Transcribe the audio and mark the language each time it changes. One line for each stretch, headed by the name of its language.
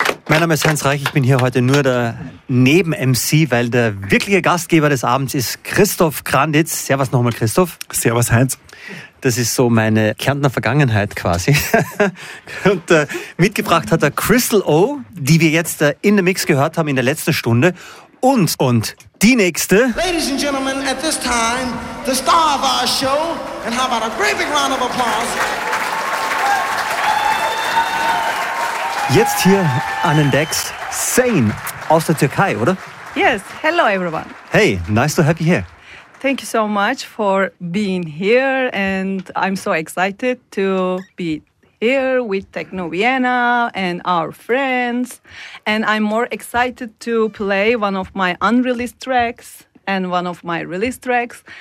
German: Mein Name ist Hans Reich, ich bin hier heute nur der Neben-MC, weil der wirkliche Gastgeber des Abends ist Christoph Granditz. Servus nochmal, Christoph. Servus, Heinz. Das ist so meine Kärntner Vergangenheit quasi. Und mitgebracht hat er Crystal O, die wir jetzt in der Mix gehört haben in der letzten Stunde. Und die nächste.
English: Ladies and gentlemen, at this time, the star of our show. And how about a great big round of applause?
German: Jetzt hier an den Decks, Zane aus der Türkei, oder?
English: Yes, hello everyone. Hey, nice to have you here. Thank you so much for being here and I'm so excited to be here with Techno Vienna and our friends. And I'm more excited to play one of my unreleased tracks and one of my released tracks.